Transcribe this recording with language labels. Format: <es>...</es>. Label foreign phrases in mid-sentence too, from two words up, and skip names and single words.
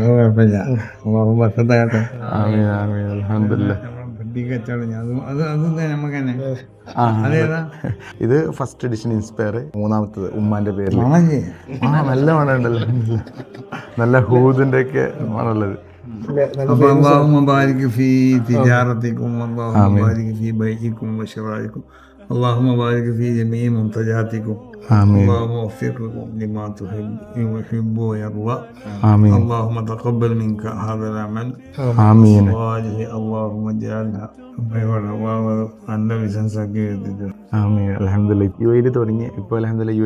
<ml>ഇത്</ml> <en>first edition inspire,</en> <ml>മൂന്നാമത്തത് ഉമ്മാന്റെ പേരിൽ. നല്ല മണമുണ്ടല്ലോ, നല്ല ഹൂദിന്റെ ഒക്കെ മണമുള്ളത്.</ml> <ar>اللهم بارك في تجارتكم اللهم بارك في بيعكم وشرائكم اللهم بارك في جميع منتجاتكم اللهم وفقكم لما تحب ويرضى اللهم تقبل منك هذا العمل صالح اللهم اجعلها</ar> <ml>അന്റെ ബിസിനസ് ആക്കി.</ml> <ar>آمين. الحمد لله.</ar> <ml>യുഎഇയിൽ തുടങ്ങി ഇപ്പോൾ അൽഹംദുലില്ലാഹ്</ml>